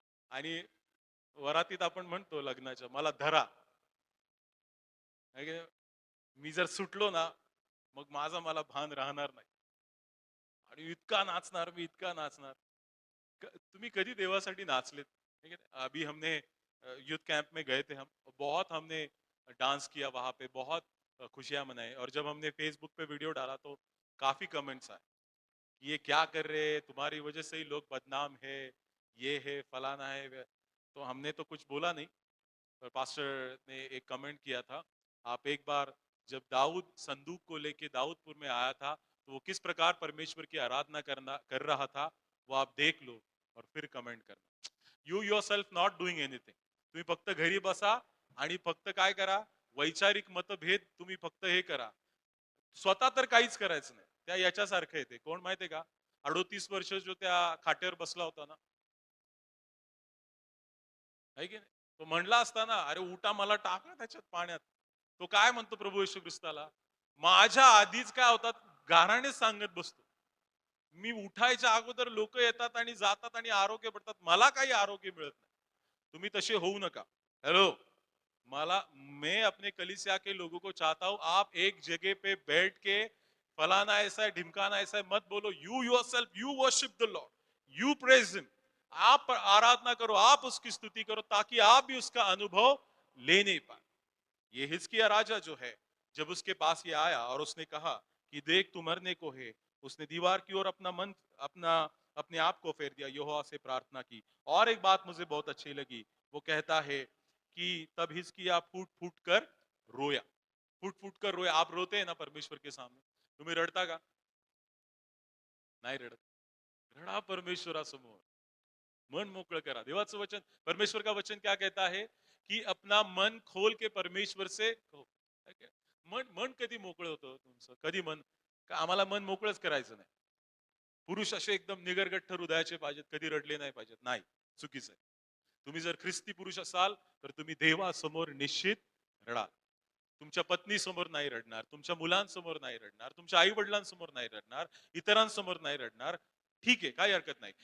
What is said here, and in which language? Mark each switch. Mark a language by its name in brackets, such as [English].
[Marathi] आणि वरातीत आपण म्हणतो लग्नाच्या, मला धरा. है की नाही? मी जर सुटलो ना, मग माझा मला भान राहणार नाही. आणि इतका नाचणार मी, इतका नाचणार. तुम्ही कधी देवासाठी नाचलेत? [Hindi] ठीक है, अभी हमने यूथ कैंप में गए थे हम, बहुत हमने डांस किया वहां पे, बहुत खुशियां मनाई, और जब हमने फेसबुक पे वीडियो डाला तो काफी कमेंट्स आए कि ये क्या कर रहे हैं, तुम्हारी वजह से ही लोग बदनाम है, ये है फलाना है तो हमने तो कुछ बोला नहीं, पर पास्टर ने एक कमेंट किया था, आप एक बार जब दाऊद संदूक को लेके दाऊदपुर में आया था तो वो किस प्रकार परमेश्वर की आराधना कर रहा था, वो आप देख लो और फिर कमेंट करना. [English] You yourself not doing anything. [Marathi] तुम्ही फक्त घरी बसा आणि फक्त काय करा, वैचारिक मतभेद तुम्ही फक्त हे करा, स्वतः तर काहीच करायचं नाही. त्या याच्यासारखं येते, कोण माहितीये का? 38 वर्ष जो त्या खाट्यावर बसला होता ना, है की नाही? तो म्हणला असता ना, अरे उठा मला टाका त्याच्यात पाण्यात. तो काय म्हणतो प्रभू येशू ख्रिस्ताला, माझ्या आधीच काय होतात गाराणेच सांगत बसतो. मी उठायच्या अगोदर लोक येतात आणि जातात आणि आरोग्य पडतात, मला काही आरोग्य मिळत नाही. तुम्ही तसे होऊ नका. [Hindi] हेलो, मला मैं अपने कलीसिया के लोगों को चाहता हूं, आप एक जगह पे बैठ के फलाना ऐसा है ढिमकाना ऐसा है मत बोलो. [English] You yourself you worship the Lord, you praise him. [Hindi] आप आराधना करो, आप उसकी स्तुति करो, ताकि आप भी उसका अनुभव ले नहीं पाए. ये हिजकिय्याह राजा जो है, जब उसके पास ये आया और उसने कहा कि देख तू मरने को है, उसने दीवार की ओर अपना मन अपना अपने आप को फेर दिया, यहोवा से प्रार्थना की. और एक बात मुझे बहुत अच्छी लगी, वो कहता है कि तब हिजकिय्याह फूट फूट कर रोया. फूट फूट कर रोया. आप रोते हैं ना परमेश्वर के सामने, [Marathi] तुम्ही रडता का? नाही रडत. रडा परमेश्वरासमोर, मन मोकळं करा. देवाचं वचन, [Hindi] परमेश्वर का वचन क्या कहता है कि अपना मन खोल के परमेश्वर से कहो. [Marathi] मन मन कधी मोकळं होतं तुमचं? कधी मन का आम्हाला मन मोकळंच करायचं नाही? पुरुष असे एकदम निगरगट्ट हृदयाचे पाहिजेत, कधी रडले नाही पाहिजेत. नाही, चुकीचं आहे. तुम्ही जर ख्रिस्ती पुरुष असाल तर तुम्ही देवासमोर निश्चित रडाल. तुमच्या पत्नी समोर नाही रडणार, तुमच्या मुलांसमोर नाही रडणार, तुमच्या आई वडिलांसमोर नाही रडणार, इतरांसमोर नाही रडणार. ठीक आहे, काही हरकत नाही.